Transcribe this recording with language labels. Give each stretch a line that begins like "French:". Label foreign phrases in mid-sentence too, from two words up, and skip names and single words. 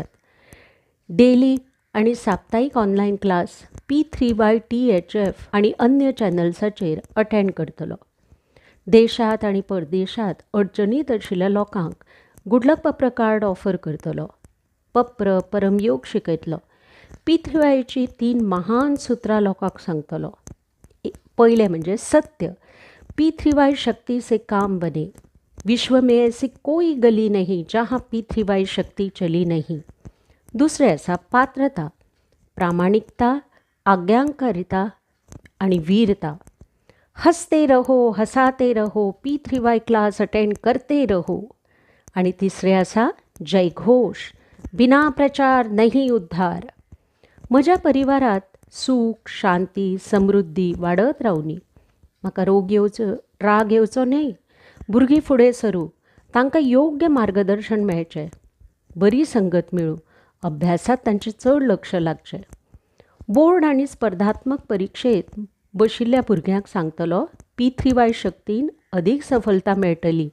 Konkani: डेली आनी साप्ताहीक
English: online class
Konkani: P3Y THF आनी अन्य चॅनल्साचेर अटेंड करतलो. देशांत आनी परदेशांत अडचणीत आशिल्ल्या लोकांक गुडलक पप्र
English: card offer
Konkani: करतलो. पप्र परमयोग शिकयतलो. P3Yची 3 महान सुत्रां लोकांक सांगतलो. पयलें म्हणजे सत्य. P3Y
Hindi: शक्ति से काम बने. विश्व में ऐसी कोई गली नहीं जहाँ P3Y शक्ति चली नहीं.
Konkani: दुसरें आसा पात्रता, प्रामाणिकता, आज्ञाकारिता आनी वीरता.
Hindi: हंसते रहो, हसाते रहो, P3Y
English: class attend
Hindi: करते रहो.
Konkani: आनी तिसरें आसा जयघोष.
Hindi: बिना प्रचार नहीं उद्धार.
Konkani: म्हज्या परिवारात सूख, शांती, समृद्धी वाडत रावनी. म्हाका राग येवचो न्हय. भुरगीं फुडें सरूं. तांकां योग्य मार्गदर्शन मेळचें. बरी संगत मेळूं. अभ्यासात तांचें चड लक्ष लागचें. बोर्ड आनी स्पर्धात्मक परिक्षेत बशिल्ल्या भुरग्यांक सांगतलो P3Y शक्तीन अदीक सफलता मेळटली.